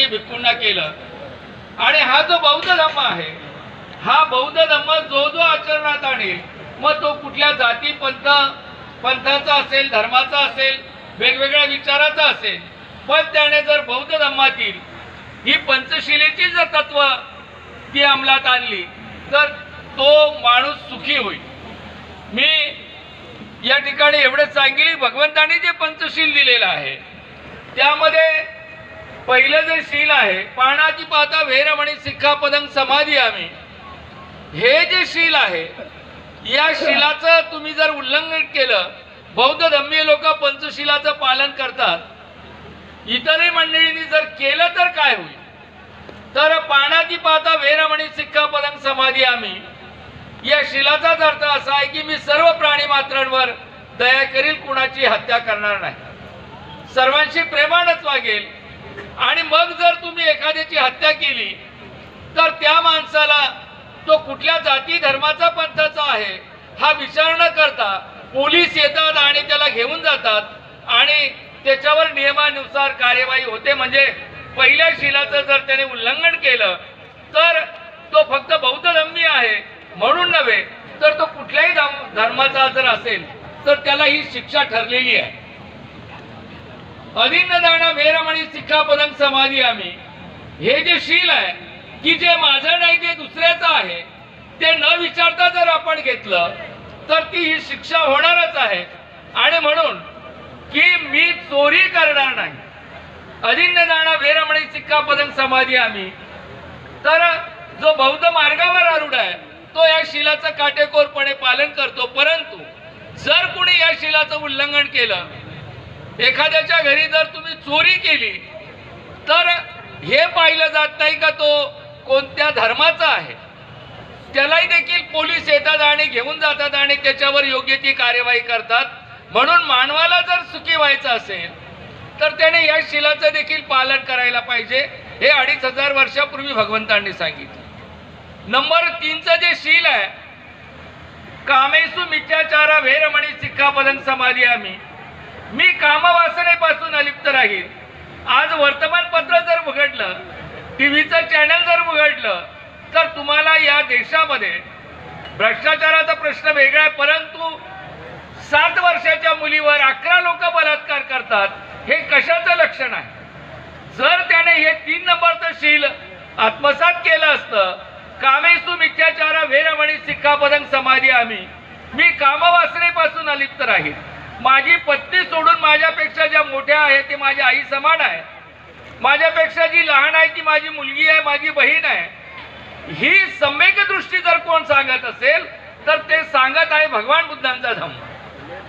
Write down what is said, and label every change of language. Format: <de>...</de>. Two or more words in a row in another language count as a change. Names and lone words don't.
<mr>भिक्खूंना केलं आणि हा जो बौद्ध धम्म आहे हा बौद्ध धम्म जो जो आचरणात आणेल मग तो कुठल्या जाती पंथाचा असेल, धर्माचा असेल, वेगवेगळ्या विचाराचा असेल, पण त्याने जर बौद्ध धम्मातील ही पंचशिलेची जर तत्व ती अंमलात आणली तर तो माणूस सुखी होईल। मी या ठिकाणी एवढे सांगितले भगवंतांनी जे पंचशील दिलेलं आहे त्यामध्ये पहिलं जे शील आहे,</mr> <pi>पाणाती पाहता वेरमणी सिक्खापदं समादियामी,</pi> <mr>हे जे शील आहे, या शीलाचं तुम्ही जर उल्लंघन केलं, बौद्ध धम्मीय लोक पंचशीलाचं पालन करतात, इतरही मंडळींनी जर केलं तर काय होईल?</mr> <pi>तर पाणाती पाहता वेरमणी सिक्खापदं समादियामी,</pi> <mr>या शीलाचाच अर्थ असा आहे की मी सर्व प्राणी मात्रांवर दया करील, कुणाची हत्या करणार नाही, सर्वांशी प्रेमानच वागेल। आणि मग जर तुम्ही एखाद्याची हत्या केली तर त्या माणसाला तो कुठल्या जाती धर्माचा पंथाचा आहे हा विचार न करता पोलीस येतात आणि त्याला घेऊन जातात आणि त्याच्यावर नियमानुसार कार्यवाही होते। म्हणजे पहिल्या शीलाचं जर त्याने उल्लंघन केलं तर तो फक्त बौद्ध धम्मी आहे म्हणून नव्हे, तर तो कुठल्याही धर्माचा जर असेल तर त्याला ही शिक्षा ठरलेली आहे।</mr> <pi>अदिन्नदान वेरमणी सिक्खापदं समादियामी,</pi> <mr>हे जे शील आहे की जे माझं नाही ते दुसऱ्याचं आहे, ते न विचारता जर आपण घेतलं तर ती ही शिक्षा होणारच आहे। आणि म्हणून की मी चोरी करणार नाही,</mr> <pi>अदिन्नदान वेरमणी सिक्खापदं समादियामी,</pi> <mr>तर जो बौद्ध मार्गावर आरूढ आहे तो या शीलाचं काटेकोरपणे पालन करतो। परंतु जर कोणी या शीलाचं उल्लंघन केलं, एखाद्याच्या घरी जर तुम्ही चोरी केली, तर हे पाहिलं जात नाही का तो कोणत्या धर्माचा आहे, त्यालाही देखील पोलीस येतात आणि घेऊन जातात आणि त्याच्यावर योग्य ती कार्यवाही करतात। म्हणून मानवाला जर सुखी व्हायचं असेल तर त्याने या शीलाचं देखील पालन करायला पाहिजे, हे 2500 वर्षापूर्वी भगवंतांनी सांगितलं। नंबर 3चं जे शील आहे,</mr> <pi>कामेसु मिथ्याचारा वेरमणी सिक्खापदं समादियामी,</pi> <mr>मी कामवासनेपासून अलिप्त राहील। आज वर्तमानपत्र जर उघडलं, टीव्हीचं चॅनल जर उघडलं, तर तुम्हाला या देशामध्ये भ्रष्टाचाराचा प्रश्न वेगळा आहे, परंतु 7 वर्षाच्या मुलीवर 11 लोक बलात्कार करतात, हे कशाचं लक्षण आहे? जर त्याने हे 3 नंबरचं शील आत्मसात केलं असतं,</mr> <pi>कामेसु मिथ्याचारा वेरमणी सिक्खापदं समादियामी,</pi> <mr>मी कामवासनेपासून अलिप्त राहील, माझी पत्नी सोडून माझ्यापेक्षा ज्या मोठ्या आहेत ते माझी आई समान आहे, माझ्यापेक्षा जी लहान आहे ती माझी मुलगी आहे, माझी बहीण आहे, ही सम्यक दृष्टी जर कोण सांगत असेल तर ते सांगत आहे भगवान बुद्धांचा धम्म।</mr>